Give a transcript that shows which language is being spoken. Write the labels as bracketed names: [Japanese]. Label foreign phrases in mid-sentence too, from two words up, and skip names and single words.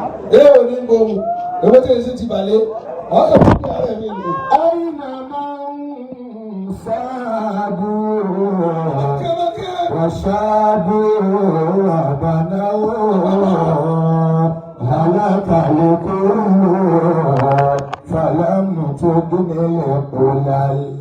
[Yoruba] Ẹ ò ní gbóhùn, èwo tí èsì ti bàlẹ̀, ọkọ̀ tó ní àárẹ̀ mi lò. [Arabic] أين من سابوا؟ Kẹ́mẹ́kẹ́. وشابوا وبنوا. هلك الكل فلم تغن القلل.